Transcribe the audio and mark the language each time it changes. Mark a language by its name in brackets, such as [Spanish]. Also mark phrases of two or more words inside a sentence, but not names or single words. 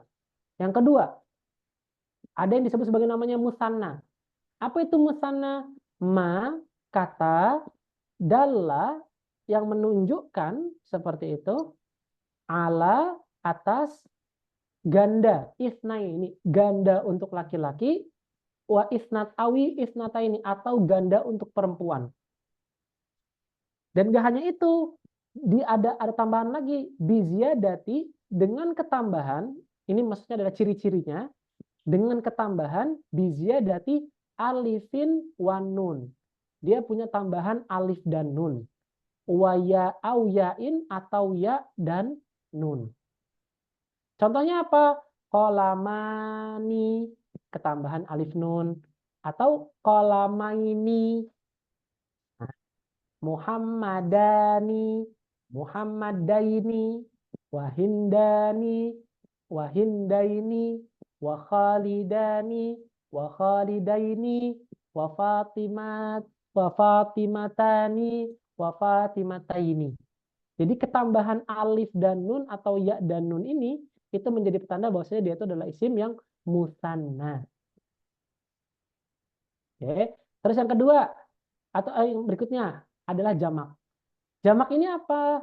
[Indonesian] Yang kedua, ada yang disebut sebagai namanya musanna. Apa itu musanna? Kata, dalla yang menunjukkan seperti itu, ala, atas, ganda, isna ini, ganda untuk laki-laki, [Arabic] واثنتان أو اثنتا [Indonesian] ini, atau ganda untuk perempuan. Dan gak hanya itu, ada tambahan lagi, biziyadati, dengan ketambahan, ini maksudnya adalah ciri-cirinya, dengan ketambahan [Arabic] بزيادة ألف ونون. [Indonesian] Dia punya tambahan alif dan nun. [Arabic] وياء أو ياء, [Indonesian] atau ya dan nun. Contohnya apa? Qalamani, ketambahan alif nun, atau qalamaini, Muhammadani, Muhammadaini, Wahindani, Wahindaini, wa Khalidani, wa Khalidaini, wa Fatimat, wa Fatimatani, wa Fatimataini. Jadi ketambahan alif dan nun atau ya dan nun ini itu menjadi petanda bahwasanya dia itu adalah isim yang musanna. Oke. Terus yang kedua atau yang berikutnya adalah jamak. Jamak ini apa?